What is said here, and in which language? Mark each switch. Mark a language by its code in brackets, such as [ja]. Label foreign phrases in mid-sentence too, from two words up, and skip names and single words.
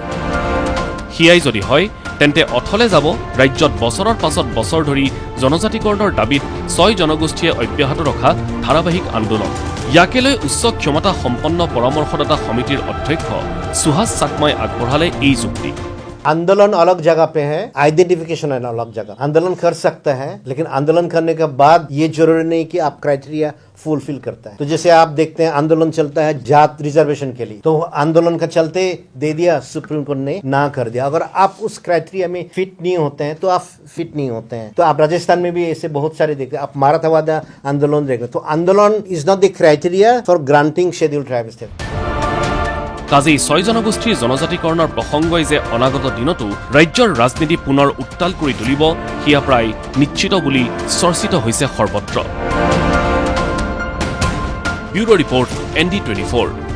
[as] সিয়াই যদি হয় তেন্তে অথলে যাব ৰাজ্যত বছৰৰ পাছত বছৰ ধৰি জনজাতিকৰণৰ দাবীত 6 জনগোষ্ঠীয়ে অব্যাহত ৰখা ধাৰাবাহিক আন্দোলন ইয়াকে লৈ উচ্চ ক্ষমতা সম্পন্ন পৰামৰ্শদাতা সমিতিৰ অধ্যক্ষ সুহাস চাকমাই আগবঢ়ালে এই যুক্তি [hi] आंदोलन अलग जगह पे है, आइडेंटिफिकेशन है अलग जगह। आंदोलन कर सकता है, लेकिन आंदोलन करने के बाद ये जरूरी नहीं कि आप [en] criteria fulfil [hi] करता है। तो जैसे आप देखते हैं आंदोलन चलता है जात रिजर्वेशन के लिए, तो आंदोलन का चलते दे दिया, सुप्रीम कोर्ट ने ना कर दिया। अगर आप उस क्राइटेरिया में फिट नहीं होते हैं तो आप फिट नहीं होते हैं। तो आप राजस्थान में भी ऐसे बहुत सारे देखते हैं, आप माराठावाद आंदोलन देख रहे, तो आंदोलन [en] is not the criteria for granting schedule tribes. [as] কাজেই 6 জনগোষ্ঠীৰ জনজাতিকৰণৰ প্ৰসংগই যে অনাগত দিনতো ৰাজ্যৰ ৰাজনীতি পুনৰ উত্তাল কৰি তুলিব সেয়া প্ৰায় নিশ্চিত বুলি চৰ্চিত হৈছে সৰ্বত্ৰ [en] bureau report [as] ND24।